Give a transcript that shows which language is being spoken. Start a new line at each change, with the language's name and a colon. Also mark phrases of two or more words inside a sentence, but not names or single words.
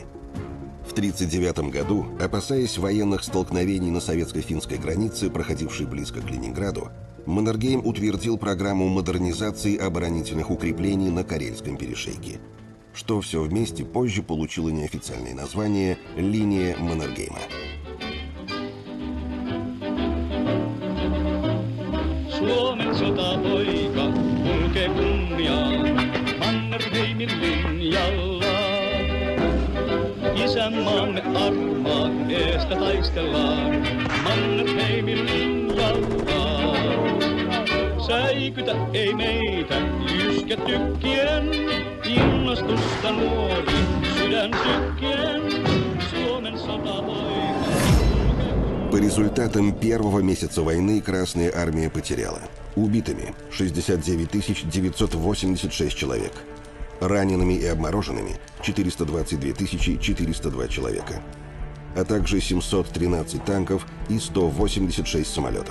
Russian: В 1939 году, опасаясь военных столкновений на советско-финской границе, проходившей близко к Ленинграду, Маннергейм утвердил программу модернизации оборонительных укреплений на Карельском перешейке. что все вместе позже получило неофициальное название «Линия Маннергейма».
Finnish: Suomen sotapoika kulkee kunniaan Mannerheimin linjalla. Isänmaamme armaan eestä taistellaan Mannerheimin linjalla. Säikytä ei meitä jyskä tykkien, innostusta nuori sydän sykkien. Suomen sotapoika.
Russian: По результатам первого месяца войны Красная Армия потеряла убитыми 69 986 человек, ранеными и обмороженными 422 402 человека, а также 713 танков и 186 самолетов.